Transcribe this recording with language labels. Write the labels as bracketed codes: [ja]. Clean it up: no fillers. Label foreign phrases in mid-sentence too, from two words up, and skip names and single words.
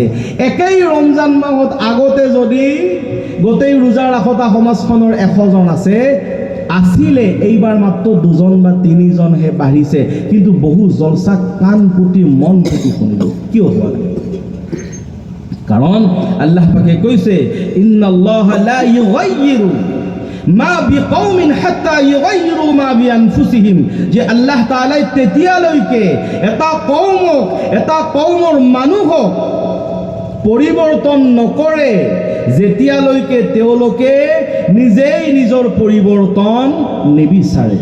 [as] একেই ৰমজান মাহত আগতে যদি গোটেই ৰোজা ৰাখতা সমাজখনৰ 100জন আছিলে, এইবাৰ মাত্ৰ 2জন বা 3জনহে বাঢ়িছে। কিন্তু বহু জলচা কাণ পুতি মন পুতি শুনিলোঁ, কিয় হোৱা নাই? কাৰণ আল্লাহ পাকে কৈছে [ar] إن الله لا يغير ما بقوم حتى يغيروا ما بأنفسهم, [as] যে আল্লাহ তাআলাই তেতিয়ালৈকে এটা কওমক, এটা কওমৰ মানুহক পৰিৱৰ্তন নকৰে যেতিয়ালৈকে তেওঁলোকে নিজেই নিজৰ পৰিৱৰ্তন নিবিচাৰে।